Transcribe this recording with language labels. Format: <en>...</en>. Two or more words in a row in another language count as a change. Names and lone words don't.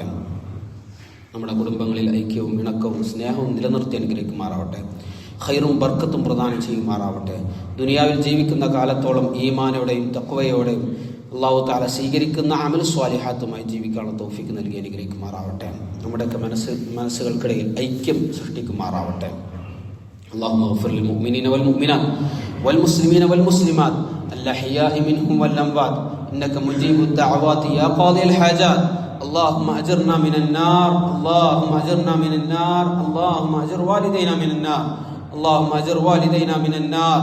<ml>നമ്മുടെ കുടുംബങ്ങളിൽ ഐക്യവും ഇണക്കവും സ്നേഹവും നിലനിർത്തി അനുഗ്രഹിക്കുമാറാവട്ടെ. ഖൈറും ബർക്കത്തും പ്രദാനം ചെയ്യുമാറാവട്ടെ. ദുനിയാവിൽ ജീവിക്കുന്ന കാലത്തോളം ഈമാനോടെയും തഖ്വയോടെയും</ml> <ar>الله تعالى</ar> <ml>സ്വീകരിക്കുന്ന അമൽ സ്വാലിഹാത്തുമായി ജീവിക്കാനുള്ള തൗഫീഖ് നൽകി അനുഗ്രഹിക്കുമാറാവട്ടെ. നമ്മുടെയൊക്കെ മനസ്സുകൾക്കിടയിൽ ഐക്യം സൃഷ്ടിക്കുമാറാവട്ടെ.</ml> <ar>اللهم اغفر للمؤمنين والمؤمنات والمسلمين والمسلمات الأحياء منهم والأموات إنك مجيب الدعوات يا قاضي الحاجات. اللهم أجرنا من النار، اللهم أجرنا من النار، اللهم أجر والدينا من النار، اللهم أجر والدينا من النار.</ar>